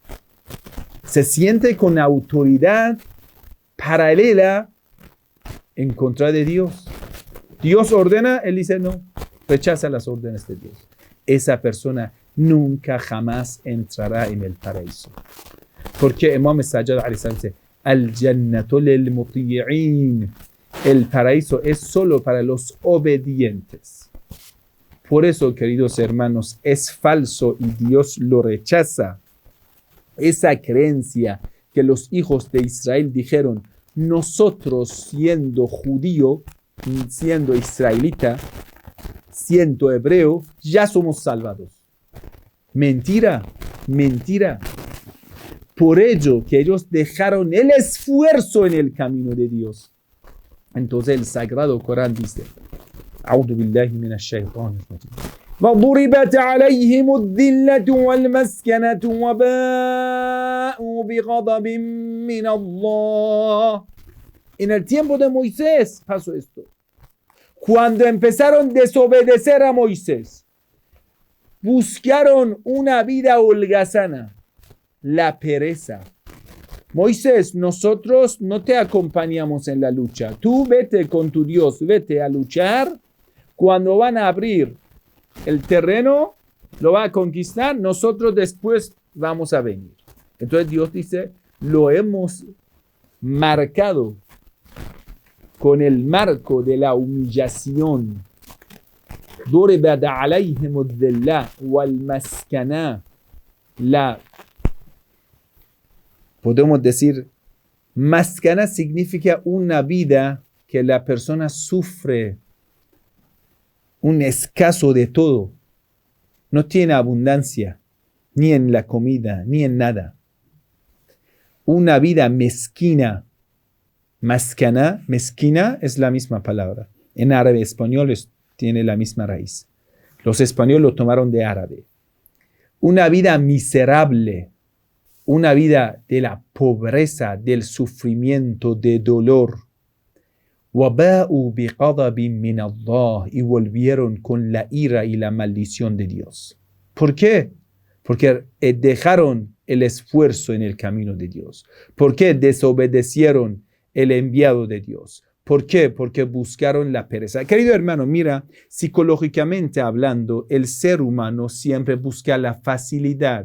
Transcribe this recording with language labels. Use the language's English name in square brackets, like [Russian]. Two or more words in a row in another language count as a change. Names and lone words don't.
[Spanish] Se siente con autoridad paralela en contra de Dios. Dios ordena, él dice no, rechaza las órdenes de Dios. Esa persona nunca jamás entrará en el paraíso. Porque Imam Sajjad [Arabic] عليه السلام [Spanish] dice, [Arabic] الجنة للمطيعين. [Spanish] El paraíso es solo para los obedientes. Por eso, queridos hermanos, es falso y Dios lo rechaza. Esa creencia que los hijos de Israel dijeron, nosotros siendo judío, siendo israelita, siendo hebreo, ya somos salvados. Mentira, mentira. Por ello que ellos dejaron el esfuerzo en el camino de Dios. Entonces el Sagrado Corán dice, [Arabic] أعوذ بالله من الشيطان الرجيم وضربت عليهم الذلة والمسكنة وباءوا بغضب من الله. [Spanish] En el tiempo de Moisés pasó esto. Cuando empezaron a desobedecer a Moisés, buscaron una vida holgazana, la pereza. Moisés, nosotros no te acompañamos en la lucha. Tú vete con tu Dios, vete a luchar. Cuando van a abrir el terreno, lo va a conquistar, nosotros después vamos a venir. Entonces Dios dice, lo hemos marcado con el marco de la humillación. [Arabic] ضربت عليهم الذلة والمسكنة. [Spanish] Podemos decir, maskana significa una vida que la persona sufre, un escaso de todo. No tiene abundancia, ni en la comida, ni en nada. una vida mezquina. Mezquina es la misma palabra. En árabe y español tiene la misma raíz. Los españoles lo tomaron de árabe. Una vida miserable, una vida de la pobreza, del sufrimiento, de dolor. [Arabic] وَبَاءُوا بِغَضَبٍ مِّنَ اللَّهِ [Spanish] y volvieron con la ira y la maldición de Dios. ¿Por qué? Porque dejaron el esfuerzo en el camino de Dios. ¿Por qué desobedecieron el enviado de Dios? ¿Por qué? Porque buscaron la pereza. Querido hermano, mira, psicológicamente hablando, el ser humano siempre busca la facilidad.